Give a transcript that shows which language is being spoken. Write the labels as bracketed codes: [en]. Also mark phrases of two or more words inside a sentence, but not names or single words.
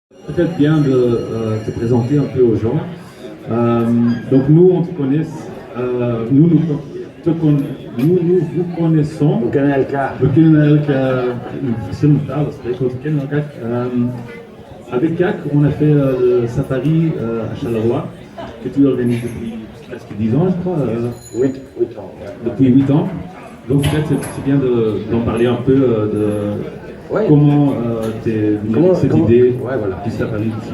[fr] peut-être bien de te présenter un peu aux gens. Donc nous, on te connaît, nous vous connaissons. [nl] We kennen elkaar. We kennen elkaar in verschillende talen spreken, we kennen elkaar. [fr] Avec CAC, on a fait le safari à Charleroi, que tu organises depuis presque 10 ans, je crois. 8 ans. Ouais. Depuis 8 ans. Donc peut-être c'est bien d'en parler un peu de comment t'es venu avec cette idée du safari ici.